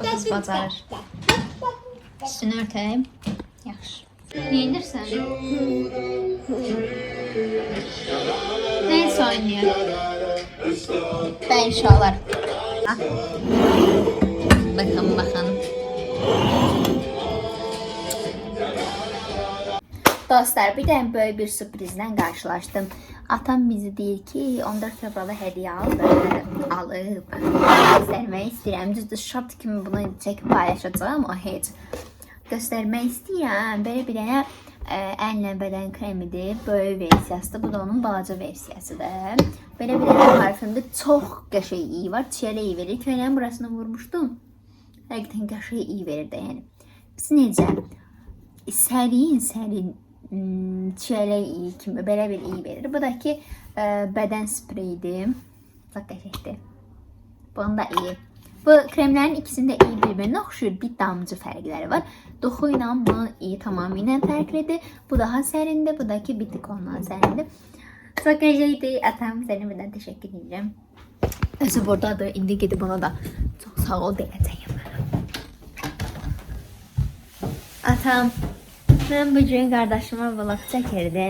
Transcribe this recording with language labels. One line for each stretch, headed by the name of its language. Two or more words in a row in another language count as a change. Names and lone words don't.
Azerbaijani: bacarır. Üstünü örtəyim. Yaxşı. Niyə indirsən?
Turkish: Neyse oynuyor. Ben inşallah. Ah. Bakın. Dostlar, bir tane böyle bir sürprizle karşılaştım.
Azerbaijani: Atam bizi deyir ki 14 fevralda hediye alıb. Göstermek istəyirəm. Düzdür, şart kimi bunu çəkib paylaşacağım. O heç. Göstermek istəyirəm. Böyle bir dənə əllə bədən kremidir. Böyük versiyasıdır. Bu da onun balaca versiyasıdır. Böyle bir dənə parfümdə çox qəşəng iyi var. Çiyələ iyi verir. Köynənin burasını vurmuşdum. Həqiqətən qəşəng iyi verir də yəni. Biz necə? Sərin çiyələ iyi kimi belə bir iyi verir. Bu da ki bədən spreyidir. Çox qəşəngdir. Bunun da iyi.
Turkish: Bu kremlerin ikisinde iyi birbirine oxşuyur.
Azerbaijani: Bir damcı fərqləri var. Doxu ilə bunun iyi tamamilə fərqlidir. Bu daha sərindi. Bu da ki bir tık ondan sərindi. Çox qəşəngdir. Atam sənə birdən təşəkkür edirəm. Özü buradadır. İndi gedib ona da çox sağ ol deyəcəyim. Atam, mən bugün qardaşıma vlog çəkirdim.